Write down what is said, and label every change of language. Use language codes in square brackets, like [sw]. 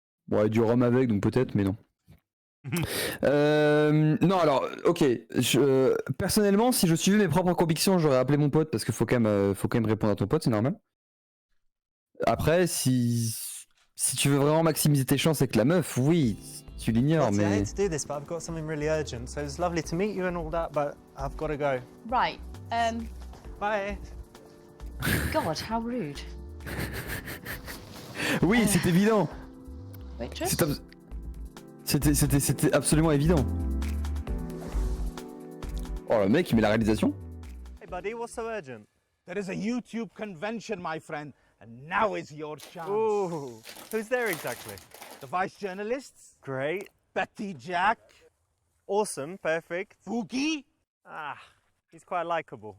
[fr] Ouais, du rhum avec, donc peut-être, mais non. Non, alors, ok. Personnellement, si je suivais mes propres convictions, j'aurais appelé mon pote parce qu'il faut quand même répondre à ton pote, c'est normal. Après, si tu veux vraiment maximiser tes chances avec la meuf, oui, tu l'ignores, [en] Lottie, I [fr] mais. [en] hate to do this, but I've got something really urgent. So it's lovely to meet you and all that, but I've got to go. Right. Bye. God, how rude. [fr] Oui, c'est évident. [en] Waitress? [fr] C'était absolument évident. Oh, le mec, il met la réalisation. [en] Hey, buddy, what's so urgent? There is a YouTube convention, my friend, and now is your chance. Ooh, who's there exactly? The vice journalists, Great. Betty Jack, Awesome. Perfect. Foogie, Ah, he's quite likable.